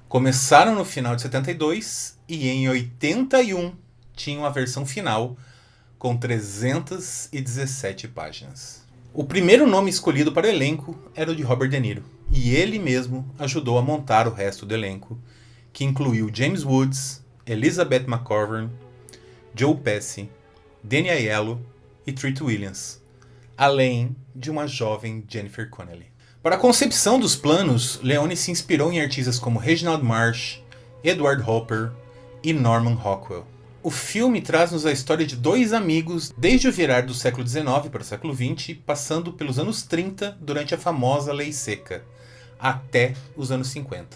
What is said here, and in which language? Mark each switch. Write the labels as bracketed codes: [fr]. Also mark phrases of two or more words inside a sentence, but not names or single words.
[pt] Começaram no final de 72 e em 81 tinham a versão final com 317 páginas. O primeiro nome escolhido para o elenco era o de Robert De Niro, e ele mesmo ajudou a montar o resto do elenco, que incluiu James Woods, Elizabeth McGovern, Joe Pesci, Danny Aiello e Treat Williams, além de uma jovem Jennifer Connelly. Para a concepção dos planos, Leone se inspirou em artistas como Reginald Marsh, Edward Hopper e Norman Rockwell. O filme traz-nos a história de 2 amigos desde o virar do século XIX para o século XX, passando pelos anos 30 durante a famosa Lei Seca, até os anos 50.